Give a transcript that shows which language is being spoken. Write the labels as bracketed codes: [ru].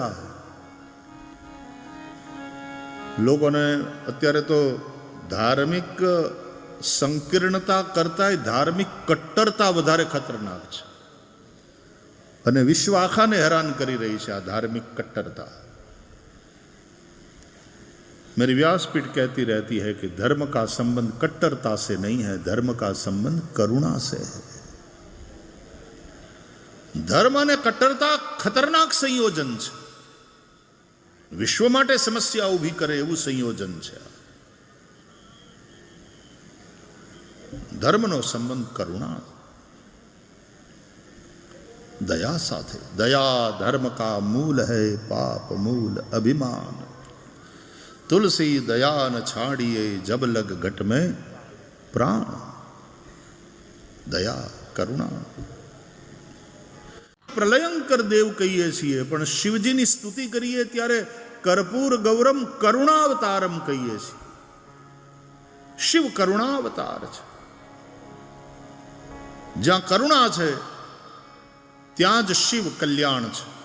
[gu] આ લોકોને અત્યારે તો ધાર્મિક સંકીર્ણતા કરતા ધાર્મિક કટ્ટરતા વધારે ખતરનાક છે અને વિશ્વ આખાને હેરાન કરી રહી છે આ ધાર્મિક કટ્ટરતા. [hi] मेरी व्यासपीठ कहती रहती है कि धर्म का संबंध कट्टरता से नहीं है, धर्म का संबंध करुणा से है. [gu] ધર્મ અને કટ્ટરતા ખતરનાક સંયોજન છે. વિશ્વ માટે સમસ્યા ઊભી કરે એવું સંયોજન છે. ધર્મનો સંબંધ કરુણા, દયા સાથે. [hi] દયા ધર્મ કા મૂલ है, पाप मूल अभिमान. तुलसी दया न छाड़िए जब लग घट में प्राण. दया करुणा. [gu] પ્રલયંકર દેવ કહીએ છીએ, પણ શિવજીની સ્તુતિ કરીએ ત્યારે કર્પૂર ગૌરમ કરુણાવતારમ કહીએ છીએ. શિવ કરુણાવતાર છે. જ્યાં કરુણા છે ત્યાં જ શિવ કલ્યાણ છે.